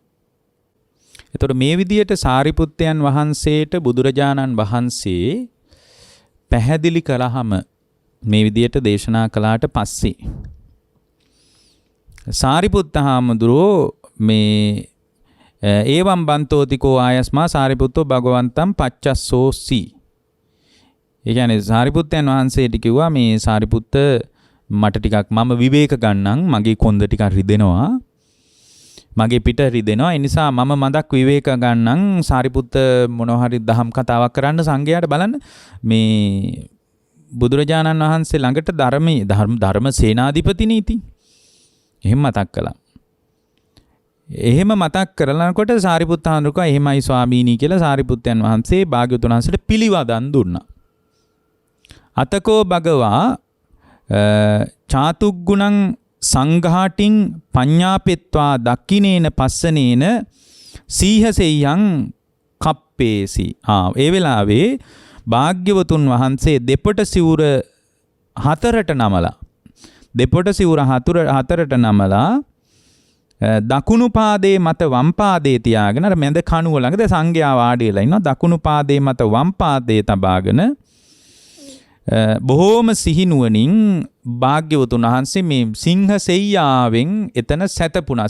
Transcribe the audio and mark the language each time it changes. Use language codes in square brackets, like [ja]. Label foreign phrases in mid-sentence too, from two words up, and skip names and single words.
[si] එතකොට මේ විදියට සාරිපුත්තයන් වහන්සේට බුදුරජාණන් වහන්සේ පැහැදිලි කළාම මේ විදියට දේශනා කළාට පස්සේ සාරිපුත්ත හාමුදුරුවෝ මේ [pi] ඒවම් බන්තෝතිකෝ ආයස්මා සාරිපුත්තෝ භගවන්තම් පච්චස්සෝසි. [si] ඒ කියන්නේ සාරිපුත්තයන් වහන්සේට කිව්වා මේ සාරිපුත්ත මට ටිකක් මම විවේක ගන්නම්. මගේ කොන්ද ටිකක් රිදෙනවා. මගේ පිට රිදෙනවා. ඒ නිසා මම මදක් විවේක ගන්නම්. සාරිපුත්ත මොනවා හරි දහම් කතාවක් කරන්න සංඝයාට බලන්න මේ බුදුරජාණන් වහන්සේ ළඟට ධර්ම සේනාධිපති නීති එහෙම මතක් කළා. එහෙම මතක් කරනකොට සාරිපුත්ත හාමුදුරුවෝ එහෙමයි ස්වාමීනි කියලා සාරිපුත්තයන් වහන්සේ භාග්‍යවතුන් වහන්සේට පිළිවදන් දුන්නා. [pi] අතකෝ භගවා චාතුග්ගුණං සංඝාටින් පඤ්ඤාපෙත්වා දක්ඛිනේන පස්සනේන සීහසෙය්‍යං කප්පේසි. [si] ඒ වෙලාවේ භාග්‍යවතුන් වහන්සේ දෙපට සිවුර හතරට නමලා දකුණු පාදයේ මත වම් පාදයේ තියාගෙන අර මැද කණුව ළඟද සංඝයා වාඩි වෙලා ඉන්නවා. දකුණු පාදයේ මත වම් පාදයේ තබාගෙන බොහෝම සිහිනුවණින් භාග්‍යවතුන් වහන්සේ මේ සිංහ සෙයියාවෙන් එතන සැතපුණා.